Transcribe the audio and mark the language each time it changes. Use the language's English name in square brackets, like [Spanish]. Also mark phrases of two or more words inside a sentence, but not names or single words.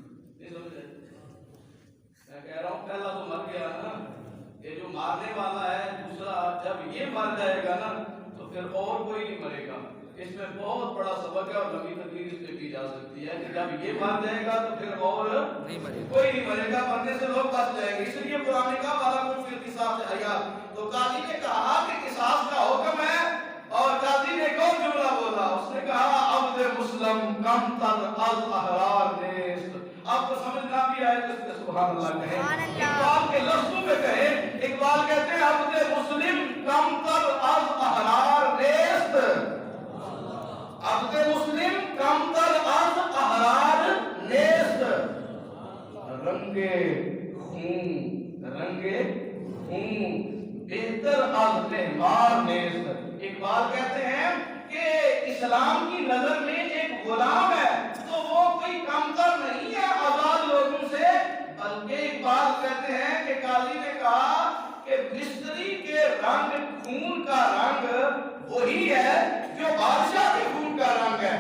[Urdu] میں کہہ رہا ہوں پہلا تو مر گیا نا, یہ جو مارنے والا ہے دوسرا جب یہ مر جائے گا نا تو پھر اور کوئی نہیں مرے گا. اس میں بہت بڑا سبق ہے اور لمبی تقریر اس پہ کی جا سکتی ہے کہ جب یہ مر جائے گا تو پھر اور کوئی نہیں مرے گا, مرنے سے لوگ بچ جائیں گے. اس لیے قرآن نے کہا [Arabic] وَلَكُمْ فِي الْقِصَاصِ حَیَاتٌ. [Urdu] تو قاضی نے کہا کہ قصاص کا حکم ہے, اور قاضی نے ایک اور جملہ بولا, اس نے کہا [Persian] عبد مسلم کم تر از احرار نیست. [Urdu] آپ کو سمجھنا بھی آئے تو [Arabic] سبحان اللہ [Urdu] کہیں, اقبال کے لفظوں میں کہیں. اقبال کہتے ہیں [Persian] عبد مسلم کم تر از احرار نیست, عبد مسلم کم تر از احرار نیست. رنگے خون بہتر از مہمار نیست. [Urdu] اقبال کہتے ہیں کہ اسلام کی نظر میں ایک غلام ہے تو وہ کوئی کمتر نہیں ہے آزاد لوگوں سے, بلکہ اقبال کہتے ہیں کہ قاضی نے کہا کہ مستری کے رنگ خون کا رنگ وہی ہے جو بادشاہ کے خون کا رنگ ہے.